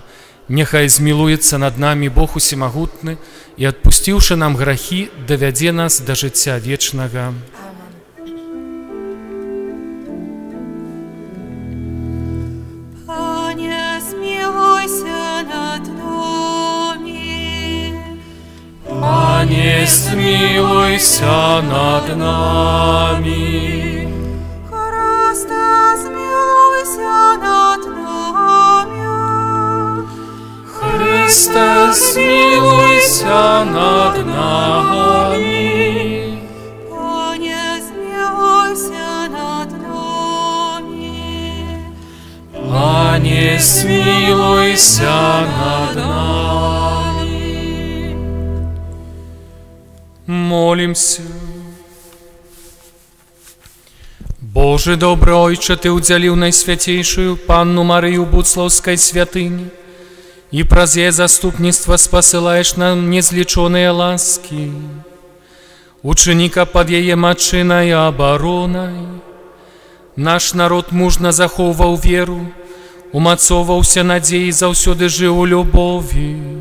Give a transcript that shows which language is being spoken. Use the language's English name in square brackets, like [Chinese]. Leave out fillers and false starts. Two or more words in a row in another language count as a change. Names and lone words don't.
[Belarusian] Няхай змілуецца над намі Бог усемагутны і, адпусціўшы нам грахі, давядзе нас да жыцця вечнага. [Ukrainian] Пане, змілуйся над нами. Пане, змілуйся над нами. Христе, змілуйся над нами. Христе, змілуйся над нами. Пане, змілуйся над нами. Пане, змілуйся над нами. Молимся. [Belarusian] Боже добры Ойче, Ты удзяліў найсвяцейшую Панну Марыю Буцлаўскай святыні, і праз яе заступніцтва спасылаеш нам незлічоныя ласкі. Учыніка пад яе матчынай абаронай. Наш народ мужна захоўваў веру, умацоўваўся надзеі, заўсёды жыў у любові.